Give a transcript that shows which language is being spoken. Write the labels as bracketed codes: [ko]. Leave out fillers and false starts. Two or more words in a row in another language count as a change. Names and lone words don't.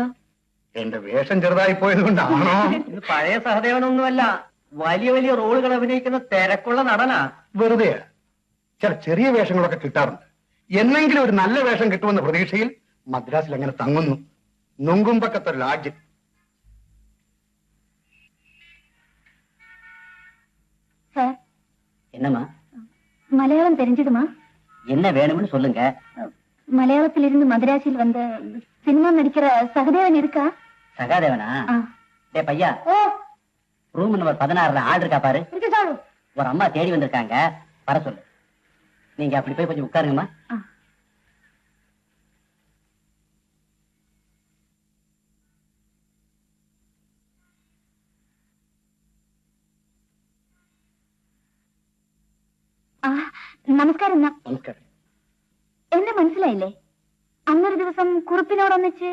[ml] എന്റെ വേഷം ചെറുതായി പോയത് കൊണ്ടാണോ? ഇത് പഴയ സഹദേവനൊന്നുമല്ല, വലിയ വലിയ റോളുകൾ അഭിനയിക്കുന്ന തിരക്കുള്ള നടനാ. വെറുതെ ചില ചെറിയ വേഷങ്ങളൊക്കെ കിട്ടാറുണ്ട്. എന്നെങ്കിലും ഒരു നല്ല വേഷം കിട്ടുമെന്ന പ്രതീക്ഷയിൽ മദ്രാസിൽ അങ്ങനെ തങ്ങുന്നു. നൊങ്കുമ്പക്കത്തെ ലാഡ്ജിൽ. [ta] என்னம்மா மலையாளம் தெரிஞ்சதுமா? என்ன வேணும்னு சொல்லுங்க. மலையாளத்தில் இருந்து மதராசியில் வந்த சினிமா நடிக்கிற சகதேவன் இருக்கா? சகாதேவனா? டே பையா, [en] room number [ta] 16ல ஆள் இருக்கா பாரு. ஒரு அம்மா தேடி வந்திருக்காங்க, வர சொல்லு. நீங்க அப்படி போய் கொஞ்சம் உட்காருங்கம்மா. [ml] നമസ്കാരം. നമസ്കാരം. എന്നെ മനസ്സിലായില്ലേ? അന്നൊരു ദിവസം കുറുപ്പിനോടൊന്നിച്ച്.